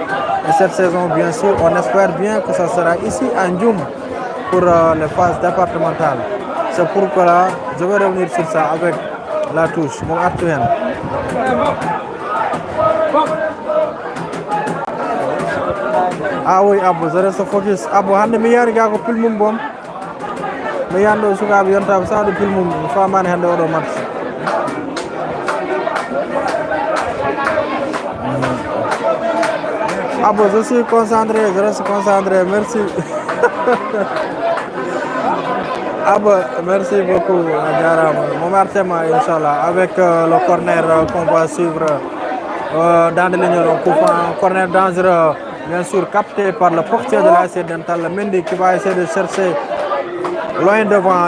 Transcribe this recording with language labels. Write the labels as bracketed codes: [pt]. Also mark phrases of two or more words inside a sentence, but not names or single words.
[fr] Et cette saison, bien sûr, on espère bien que ça sera ici à Ndioum pour les phases départementales. C'est pourquoi là, je vais revenir sur ça avec la touche, mon actuel. Ah oui, Abou, je reste focus. [ff] Abou, hande mi yari ga ko pilmum bom. Mi yando sukaɓe yontaɓe sawde pilmum famani hande oɗo match. [fr] Abou, je suis concentré, je reste concentré, merci. Abou, merci beaucoup, Diaram. Mon Artema, Inch'Allah, avec le corner qu'on va suivre dans les lignes, un corner dangereux, bien sûr, capté par le portier de l'AS Dental, Mendy, qui va essayer de chercher loin devant.